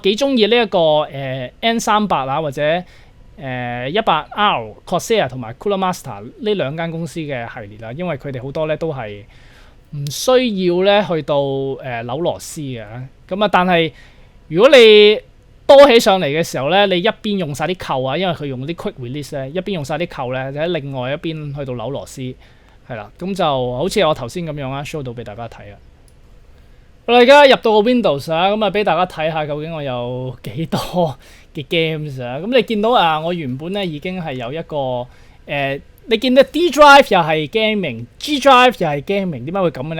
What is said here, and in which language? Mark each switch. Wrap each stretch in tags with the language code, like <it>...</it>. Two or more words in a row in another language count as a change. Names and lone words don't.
<yue>幾中意呢一個N300啊，或者100R Corsair 同埋 Cooler Master 呢2間公司嘅系列啦，因為佢哋好多咧都係唔需要咧去到扭螺絲嘅。咁啊，但係如果你多起上嚟嘅時候咧，你一邊用晒啲扣啊，因為佢用啲</yue> <en>quick release</en> <yue>咧，一邊用晒啲扣咧，就喺另外一邊去到扭螺絲，係啦。咁就好似我頭先咁樣啊 ，show 到俾大家睇啊。我哋而家入到個 Windows 啊，咁啊俾大家睇下究竟我有幾多嘅 games 啊。咁你見到啊，我原本咧已經係有一個你見到 D drive 又係 gaming，G drive 又係 gaming，點解會咁嘅咧？</yue>